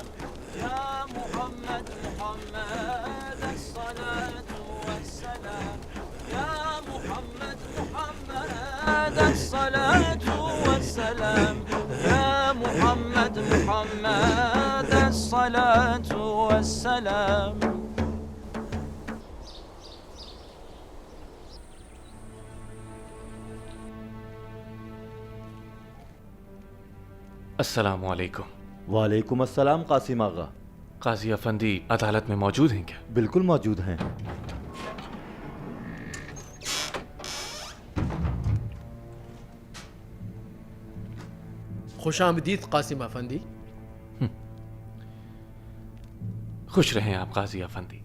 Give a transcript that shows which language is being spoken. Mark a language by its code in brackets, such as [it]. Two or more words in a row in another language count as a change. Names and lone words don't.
[ar] يا محمد، محمد، الصلاة والسلام. يا محمد، محمد، الصلاة والسلام. يا محمد، محمد، الصلاة والسلام. [ur] السلام علیکم. وعلیکم السلام قاسم آغا. قاضی آفندی عدالت میں موجود ہیں کیا? بالکل موجود ہیں. خوش آمدید قاسم آفندی. خوش رہیں آپ قاضی آفندی.